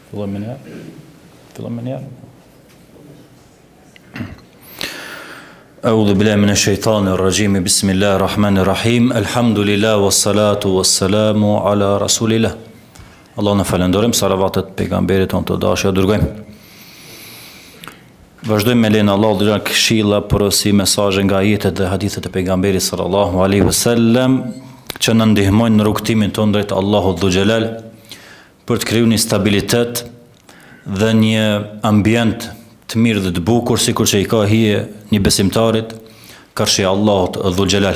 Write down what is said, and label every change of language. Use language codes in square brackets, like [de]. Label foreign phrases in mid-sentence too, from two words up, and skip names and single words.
[sq] Fillojmë një herë. [ar] أعوذ بالله من الشيطان الرجيم بسم الله الرحمن الرحيم الحمد لله والصلاة والسلام على رسول الله. [sq] Allah në falenderojmë, salavatet pejgamberit tonë të dashur dërgojmë. Vazhdojmë me lenë Allah dhe këshilla porosi mesazhe nga ajetet dhe hadithet e pejgamberit [ar] صلى الله عليه وسلم [sq] që na ndihmojnë në rrugtimin tonë drejt Allahut [ar] ذو الجلال [sq] për të krijuar një stabilitet dhe një ambient të mirë dhe të bukur, sikur që i ka hije një besimtarit karshi Allahut [ar] ذو الجلال.